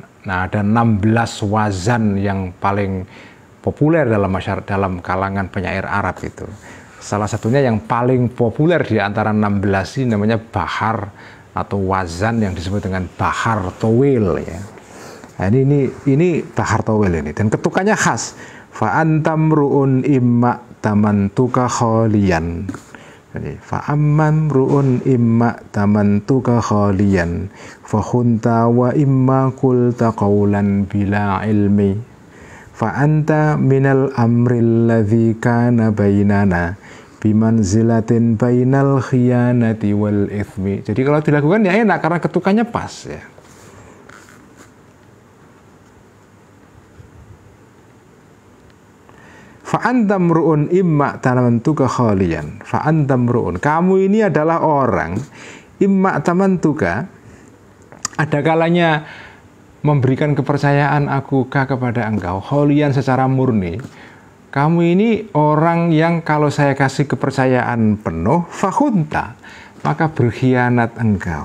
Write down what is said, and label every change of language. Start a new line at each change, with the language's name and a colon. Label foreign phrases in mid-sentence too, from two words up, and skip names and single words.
Indonesian: Nah, ada 16 wazan yang paling populer dalam masyarakat, dalam kalangan penyair Arab itu. Salah satunya yang paling populer di antara 16 ini namanya bahar atau wazan yang disebut dengan bahar towil ya. Nah, ini bahar towil ini, dan ketukannya khas.
Arabic: فأنت امرؤ إما ائتمنتك خاليا. Jadi فأنت امرؤ إما ائتمنتك خاليا فخنت وإما قلت قولا بلا علم فأنت من الأمر الذي كان بيننا بمنزلة بين الخيانة والإثم.
Indonesian: Jadi kalau dilakukan ya enak karena ketukannya pas ya.
Arabic: فأنت امرؤ إما ائتمنتك خاليا. فأنت امرؤ,
Indonesian: kamu ini adalah orang
Arabic: إما ائتمنتك,
Indonesian: ada kalanya memberikan kepercayaan aku kepada engkau khalian secara murni. Kamu ini orang yang kalau saya kasih kepercayaan penuh, fakhunta, maka berkhianat engkau.